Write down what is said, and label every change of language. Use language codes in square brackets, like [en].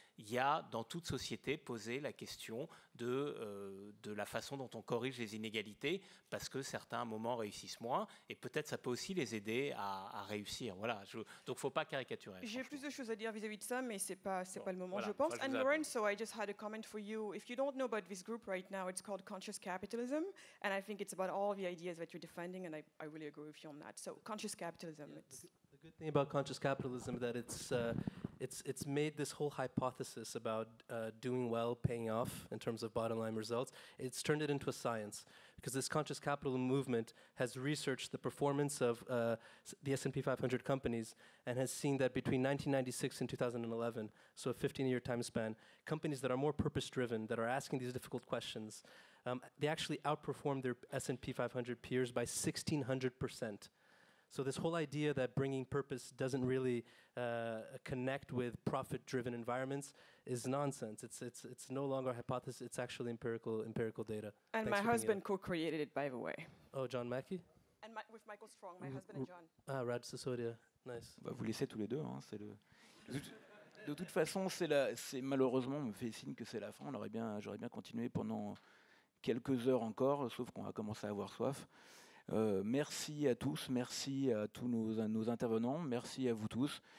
[fr] Il y a dans toute société posé la question de la façon dont on corrige les inégalités, parce que certains à un moment réussissent moins, et peut-être ça peut aussi les aider à réussir. Voilà. Donc il ne faut pas caricaturer. J'ai plus de choses à dire vis-à-vis de ça, mais c'est pas le moment, voilà, je pense. [en] And Lorenzo, I just had a comment for you. If you don't know about this group right now, it's called Conscious Capitalism, and I think it's about all the ideas that you're defending, and I really agree with you on that. So Conscious Capitalism. Yeah, the good thing about conscious capitalism that it's made this whole hypothesis about doing well paying off in terms of bottom line results. It's turned it into a science, because this conscious capital movement has researched the performance of the S&P 500 companies and has seen that between 1996 and 2011, so a 15-year time span, companies that are more purpose-driven, that are asking these difficult questions, they actually outperformed their S&P 500 peers by 1,600%. So this whole idea that bringing purpose doesn't really connect with profit-driven environments is nonsense. It's no longer a hypothesis. It's actually empirical data. And my husband co-created it, by the way. Oh, John Mackey? And with Michael Strong, my husband and John. Ah, Raj Sisodia. Nice. [fr] On va vous laisser tous les deux. Hein, de toute façon, c'est malheureusement, on me fait signe que c'est la fin. J'aurais bien continué pendant quelques heures encore, sauf qu'on va commencer à avoir soif. Merci à tous, merci à tous nos intervenants, merci à vous tous.